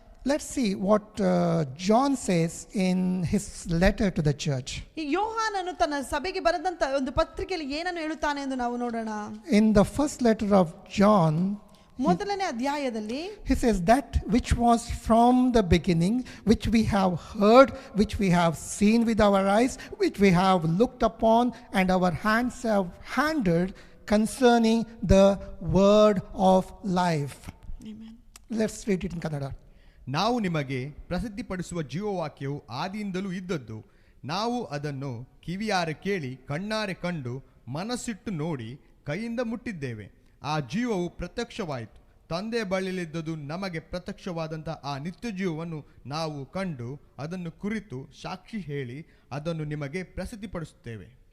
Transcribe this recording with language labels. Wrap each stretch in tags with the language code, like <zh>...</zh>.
<en>Let's see what John says in his letter to the church.</en> <kn>ಈ ಯೋಹಾನನು ತನ್ನ ಸಭೆಗೆ ಬರೆದಂತ ಒಂದು ಪತ್ರಿಕೆಯಲ್ಲಿ ಏನನ್ನು ಹೇಳುತ್ತಾನೆ ಎಂದು ನಾವು ನೋಡೋಣ.</kn> <en>In the first letter of John,</en> <kn>ಮೊದಲನೇ ಅಧ್ಯಾಯದಲ್ಲಿ</kn> <en>he says, that which was from the beginning, which we have heard, which we have seen with our eyes, which we have looked upon and our hands have handled concerning the word of life. Amen. Let's read it in Kannada.</en> <kn>ನಾವು ನಿಮಗೆ ಪ್ರಸಿದ್ಧಿಪಡಿಸುವ ಜೀವವಾಕ್ಯವು ಆದಿಯಿಂದಲೂ ಇದ್ದದ್ದು, ನಾವು ಅದನ್ನು ಕಿವಿಯಾರೆ ಕೇಳಿ, ಕಣ್ಣಾರೆ ಕಂಡು, ಮನಸ್ಸಿಟ್ಟು ನೋಡಿ, ಕೈಯಿಂದ ಮುಟ್ಟಿದ್ದೇವೆ. ಆ ಜೀವವು ಪ್ರತ್ಯಕ್ಷವಾಯಿತು, ತಂದೆ ಬಳಿಯಲ್ಲಿದ್ದದ್ದು ನಮಗೆ ಪ್ರತ್ಯಕ್ಷವಾದಂಥ ಆ ನಿತ್ಯ ಜೀವವನ್ನು ನಾವು ಕಂಡು ಅದನ್ನು ಕುರಿತು ಸಾಕ್ಷಿ ಹೇಳಿ ಅದನ್ನು ನಿಮಗೆ ಪ್ರಸಿದ್ಧಿಪಡಿಸುತ್ತೇವೆ.</kn>